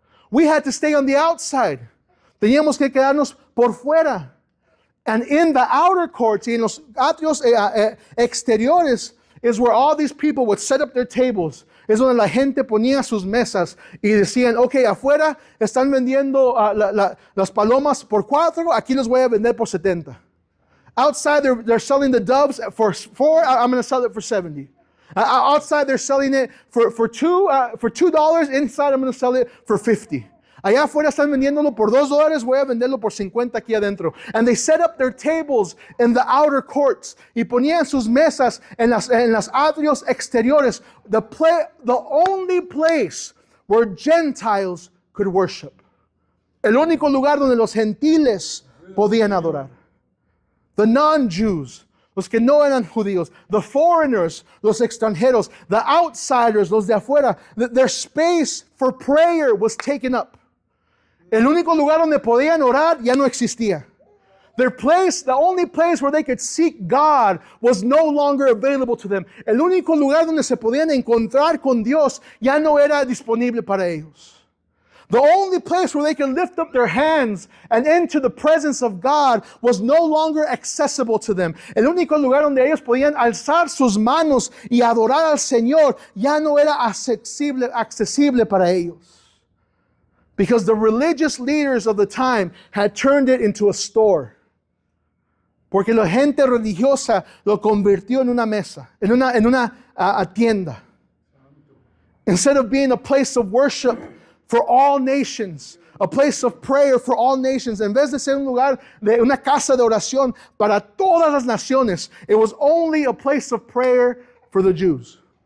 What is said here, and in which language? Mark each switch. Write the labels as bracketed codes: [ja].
[en] We had to stay on the outside. [es] Teníamos que quedarnos por fuera. [en] And in the outer courts, [es] y en los atrios exteriores, [en] is where all these people would set up their tables. [es] Es donde la gente ponía sus mesas y decían, okay, afuera están vendiendo las palomas por 4, aquí los voy a vender por 70. [en] Outside they're selling the doves for 4, I'm going to sell it for 70. Outside they're selling it for $2, inside I'm going to sell it for 50. [es] Allá afuera están vendiéndolo por $2, voy a venderlo por 50 aquí adentro. [en] And they set up their tables in the outer courts. [es] Y ponían sus mesas en las atrios exteriores. [en] The only place where Gentiles could worship. [es] El único lugar donde los gentiles podían adorar. [en] The non-Jews, [es] los que no eran judíos, [en] the foreigners, [es] los extranjeros, [en] the outsiders, [es] los de afuera, [en] their space for prayer was taken up. [es] El único lugar donde podían orar ya no existía. [en] Their place, the only place where they could seek God was no longer available to them. [es] El único lugar donde se podían encontrar con Dios ya no era disponible para ellos. [en] The only place where they could lift up their hands and enter the presence of God was no longer accessible to them. [es] El único lugar donde ellos podían alzar sus manos y adorar al Señor ya no era accesible para ellos. [en] Because the religious leaders of the time had turned it into a store. [es] Porque la gente religiosa lo convirtió en una mesa, en una tienda. [en] Instead of being a place of worship for all nations, a place of prayer for all nations, [es] en vez de ser un lugar de una casa de oración para todas las naciones, [en] it was only a place of prayer for the Jews.